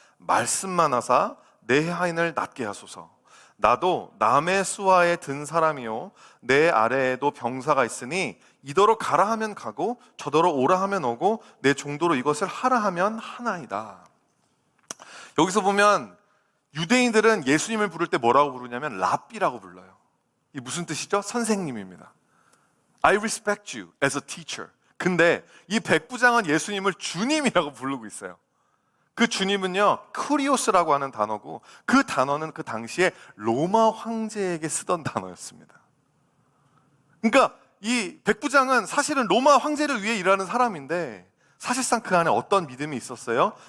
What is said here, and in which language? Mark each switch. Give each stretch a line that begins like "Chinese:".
Korean: 말씀만 하사 내 하인을 낫게 하소서. 나도 남의 수하에 든 사람이요 내 아래에도 병사가 있으니 이더러 가라 하면 가고 저더러 오라 하면 오고 내 종도로 이것을 하라 하면 하나이다. 여기서 보면 유대인들은 예수님을 부를 때 뭐라고 부르냐면 랍비라고 불러요. 이 무슨 뜻이죠? 선생님입니다.
English: I respect you as a teacher.
Korean: 근데 이 백부장은 예수님을 주님이라고 부르고 있어요. 그 주님은요, 쿠리오스라고 하는 단어고, 그 단어는 그 당시에 로마 황제에게 쓰던 단어였습니다. 그러니까 이 백부장은 사실은 로마 황제를 위해 일하는 사람인데, 사실상 그 안에 어떤 믿음이 있었어요?